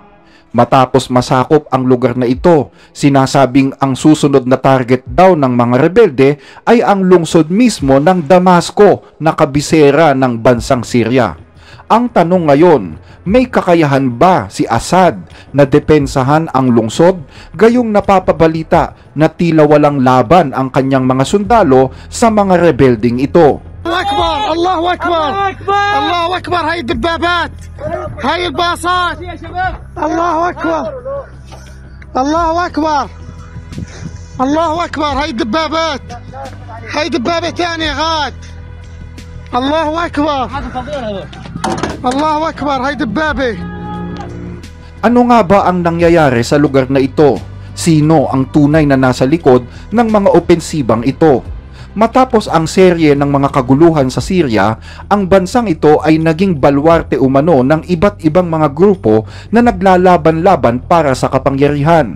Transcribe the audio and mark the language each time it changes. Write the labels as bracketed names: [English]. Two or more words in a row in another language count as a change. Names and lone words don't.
[Filipino] Matapos masakop ang lugar na ito, sinasabing ang susunod na target daw ng mga rebelde ay ang lungsod mismo ng Damasco na kabisera ng bansang Syria. Ang tanong ngayon, may kakayahan ba si Assad na depensahan ang lungsod? Gayong napapabalita na tila walang laban ang kanyang mga sundalo sa mga rebelding ito. [Arabic] الله أكبر! الله أكبر! هاي الدبابات! هاي الباصات! الله أكبر! الله أكبر! الله أكبر! هاي الدبابات! هاي دبابة ثانية غاد! الله أكبر! الله أكبر! هاي دبابة! [Filipino] Ano nga ba ang nangyayari sa lugar na ito? Sino ang tunay na nasa likod ng mga opensibang ito? Matapos ang serye ng mga kaguluhan sa Syria, ang bansang ito ay naging balwarte umano ng iba't ibang mga grupo na naglalaban-laban para sa kapangyarihan.